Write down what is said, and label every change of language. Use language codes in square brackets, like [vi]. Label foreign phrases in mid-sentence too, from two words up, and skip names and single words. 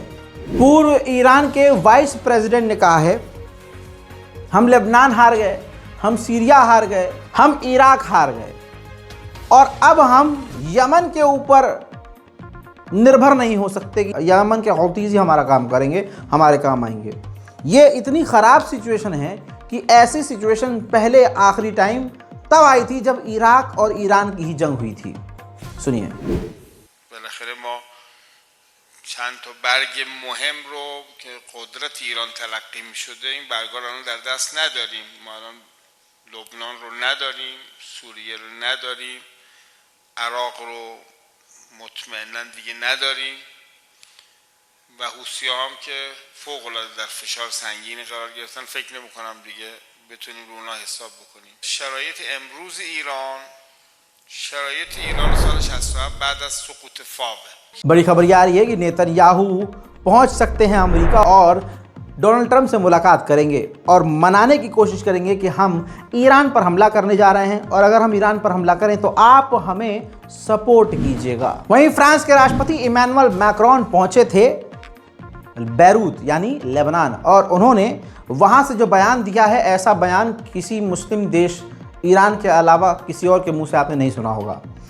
[hi] पूर्व ईरान के [en] Vice President [hi] ने कहा है, हम लेबनान हार गए, हम सीरिया हार गए, हम इराक हार गए और अब हम यमन के ऊपर निर्भर नहीं हो सकते कि यमन के हौतीज़ ही हमारा काम करेंगे, हमारे काम आएंगे। ये इतनी ख़राब सिचुएशन है कि ऐसी सिचुएशन पहले आखिरी टाइम तब आई थी जब इराक और ईरान की ही जंग हुई थी। सुनिए। [fa] بالاخره ما چند تا برگ مهم رو که قدرت ایران تلقی می شده این برگا رو در دست نداریم. ما الان لبنان رو نداریم، سوریه رو نداریم، عراق رو مطمئنا دیگه نداریم و حوثی‌ها هم که فوق‌العاده در فشار سنگینی قرار گرفتن. فکر نمی‌کنم دیگه بتونیم رو اونها حساب بکنیم. شرایط امروز ایران سال 67 بعد از سقوط فاوه. [hi] बड़ी खबर ये आ रही है कि नेतन्याहू पहुंच सकते हैं अमेरिका और डोनाल्ड ट्रंप से मुलाकात करेंगे और मनाने की कोशिश करेंगे कि हम ईरान पर हमला करने जा रहे हैं और अगर हम ईरान पर हमला करें तो आप हमें सपोर्ट कीजिएगा। वहीं फ्रांस के राष्ट्रपति इमैनुअल मैक्रोन पहुंचे थे बैरूत यानी लेबनान और उन्होंने वहां से जो बयान दिया है, ऐसा बयान किसी मुस्लिम देश ईरान के अलावा किसी और के मुंह से आपने नहीं सुना होगा।